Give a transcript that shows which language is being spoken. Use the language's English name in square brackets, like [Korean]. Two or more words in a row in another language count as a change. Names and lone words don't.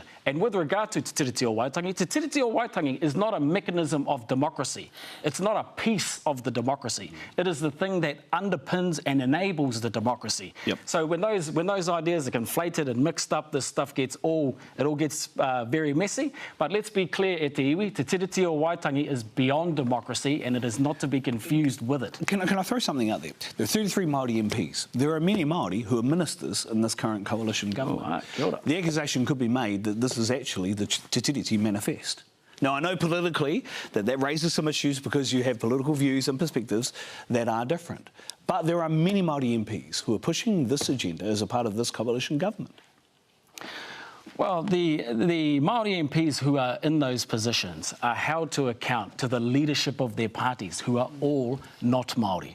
[English] And with regard to Te Tiriti o Waitangi, Te Tiriti o Waitangi is not a mechanism of democracy. It's not a piece of the democracy. It is the thing that underpins and enables the democracy. So when those ideas are conflated and mixed up, this stuff gets all gets very messy. But let's be clear [Māori] e te iwi, [English] te tiriti o Waitangi is beyond democracy and it is not to be confused with it. Can I throw something out there? There are 33 Māori MPs. There are many Māori who are ministers in this current coalition government. [Māori] Oh, kia ora. [English] The accusation could be made that this is actually the Te Tiriti Manifest. Now, I know politically that raises some issues because you have political views and perspectives that are different. But there are many Māori MPs who are pushing this agenda as a part of this coalition government. Well, the Māori MPs who are in those positions are held to account to the leadership of their parties, who are all not Māori.